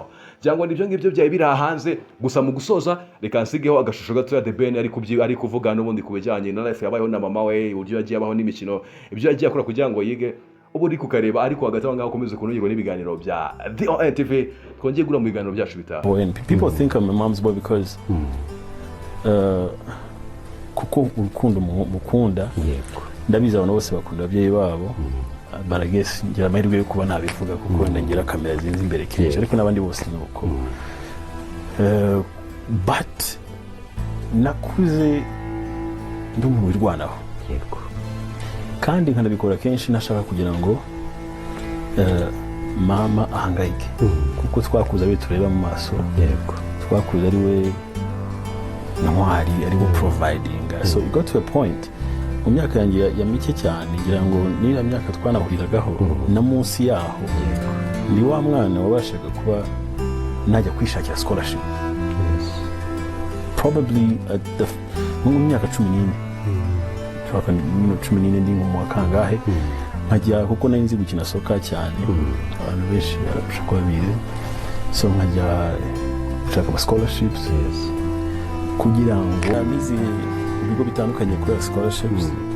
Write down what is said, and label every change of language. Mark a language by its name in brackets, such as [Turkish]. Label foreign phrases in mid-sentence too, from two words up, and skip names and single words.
[Kinyarwanda] Cyangwa nibyo ngibyo byaye biri hanze. Gusa mu gusoza reka nsigeho agashusho gato ya The Ben ari kuvuga n'ubundi ku bijyanye na life yabayeho na mama we, uburyo yagiye abaho n'imikino, ibyo yagiye akora kugira ngo yige, ubu uri kukareba. Ariko hagati aho ngaho ukomeze kunogerwa n'ibiganiro bya DON TV, twongeye gura mu biganiro byacu bitaha. [English] People think I'm a mom's boy because [Kinyarwanda] kuko urukundo mukunda, ndabizi abantu bose bakunda ababyeyi babo, baragese ngira amahirwe yo kuba nabivuga kuko ngira kamera zinzi imbere kenshi, ariko n'abandi bose nuko but nakuze ndi umuntu wirwanaho, kandi nkanabikora kenshi nashaka kugira ngo mama ahangayike, kuko twakuze abi tureba mu maso, twakuze ari we ntwari, ari we providing. [English] So it got to a point [Kinyarwanda] mu myaka yanjye ya mike cyane, ngira ngo niyo myaka twanahuriragaho na munsi yaho, ni wa mwana wabashaga kuba najya kwishakira scholarship, probably mu myaka 14 twaka 14 ndi mu kangahe, nkajya kuko nari nzi gukina soka cyane, abantu benshi barabasha kuba bize, so nkajya gushaka scholarships kugira ngo amize ibigo bitandukanye kuri scholarships.